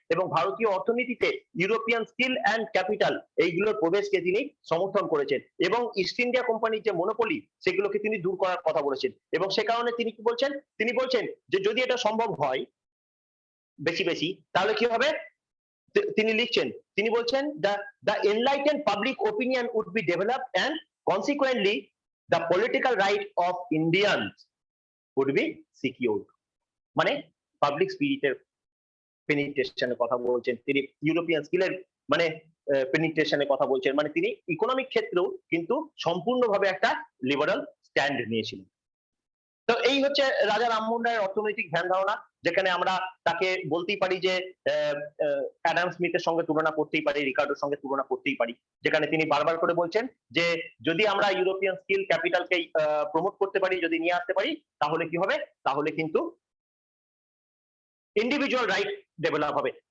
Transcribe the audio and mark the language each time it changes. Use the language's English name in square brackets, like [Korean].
[Bangla] এবং ভারতীয় অর্থনীতিতে ইউরোপিয়ান স্কিল অ্যান্ড ক্যাপিটাল এইগুলোর প্রবেশকে তিনি সমর্থন করেছেন। এবং ইস্ট ইন্ডিয়া কোম্পানির যে মনোপলি, সেগুলোকে তিনি দূর করার কথা বলেছেন। এবং সে কারণে তিনি কি বলছেন, তিনি বলছেন যে যদি এটা সম্ভব হয় বেশি বেশি, তাহলে কি হবে। তিনি লিখছেন, তিনি বলছেন [English] the enlightened public opinion would be developed and consequently the political right of Indians would be secured। [Bangla] মানে পাবলিক স্পিরিটের পেনিট্রেশনের কথা বলছেন তিনি, ইউরোপিয়ান স্কিলের মানে পেনিট্রেশনের কথা বলছেন। মানে তিনি ইকোনমিক ক্ষেত্রেও কিন্তু সম্পূর্ণভাবে একটা লিবারাল স্ট্যান্ড নিয়েছিলেন। তো এই হচ্ছে রাজা রামমোহন রায়ের অর্থনৈতিক ধ্যান ধারণা, যেখানে আমরা তাকে বলতেই পারি যে অ্যাডাম স্মিথের সঙ্গে তুলনা করতেই পারি, রিকার্ডোর সঙ্গে তুলনা করতেই পারি, যেখানে তিনি বারবার করে বলছেন যে যদি আমরা ইউরোপিয়ান স্কিল ক্যাপিটালকে প্রমোট করতে পারি, যদি নিয়ে আসতে পারি, তাহলে কি হবে, তাহলে কিন্তু ইন্ডিভিজুয়াল রাইট ডেভেলপ হবে।